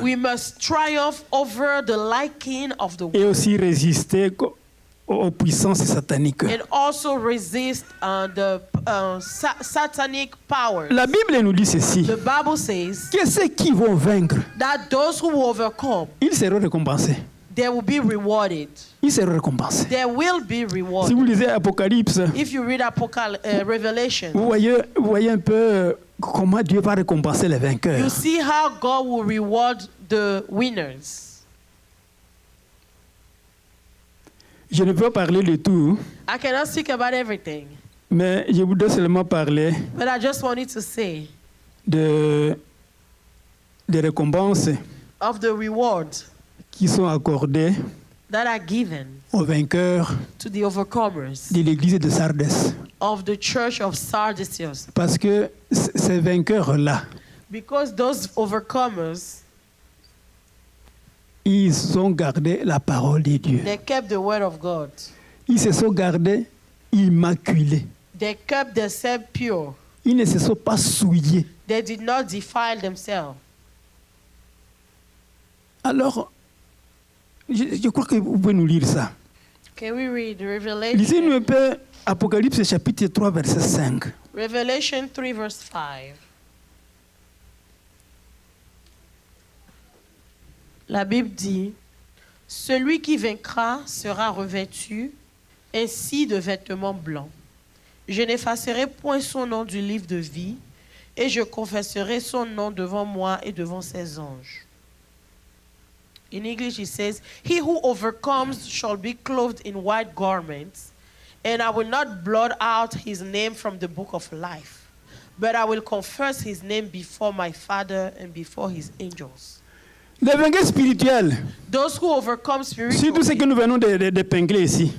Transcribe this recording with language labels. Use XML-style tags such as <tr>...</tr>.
<en>We must triumph over the liking of the</en> <fr>et</fr> <en>world</en> <fr>aussi résister aux puissances sataniques.</fr> <en>and also resist the satanic powers.</en> <fr>La Bible nous dit ceci,</fr> <en>The Bible says</en> <fr>que ceux qui vont vaincre,</fr> <en>that those who overcome,</en> <fr>ils seront récompensés.</fr> <en>they will be rewarded.</en> <fr>Ils seront récompensés.</fr> <en>They will be</en> <fr>Si</fr> <en>rewarded.</en> <fr>vous lisez Apocalypse,</fr> <en>If you read Revelation,</en> <fr>vous voyez un peu comment Dieu va récompenser les vainqueurs.</fr> <en>you see how God will reward the winners.</en> <fr>Je ne peux pas parler de tout,</fr> <en>I cannot speak about everything,</en> <fr>mais je voudrais seulement parler</fr> <en>but I just wanted to say</en> <fr>des récompenses</fr> <en>of the rewards</en> <fr>qui sont accordées</fr> <en>that are given</en> <fr>aux vainqueurs</fr> <en>to the overcomers</en> <fr>de l'église de Sardes.</fr> <en>of the church of Sardis.</en> <fr>Parce que ces vainqueurs-là,</fr> <en>Because those overcomers,</en> <fr>ils ont gardé la parole de Dieu.</fr> <en>they kept the word of God.</en> <fr>Ils se sont gardés immaculés.</fr> <en>They kept themselves pure.</en> <fr>Ils ne se sont pas souillés.</fr> <en>They did not defile themselves.</en> <fr>Alors, je crois que vous pouvez nous lire ça.</fr> <en>Can we read</en> <fr>Lisez-nous un</fr> <en>Revelation?</en> <fr>peu Apocalypse chapitre 3, verset 5.</fr> <en>Revelation 3 verse 5.</en> <fr>La Bible dit, celui qui vaincra sera revêtu ainsi de vêtements blancs. Je n'effacerai point son nom du livre de vie et je confesserai son nom devant moi et devant ses anges.</fr> <en>In English it says, he who overcomes shall be clothed in white garments, and I will not blot out his name from the book of life, but I will confess his name before my Father and before his angels.</en> <fr>Les vainqueurs spirituels,</fr> <en>Those who overcome</en> <fr>surtout ce que</fr> <en>spiritually,</en> <fr>nous venons d'épingler ici,</fr>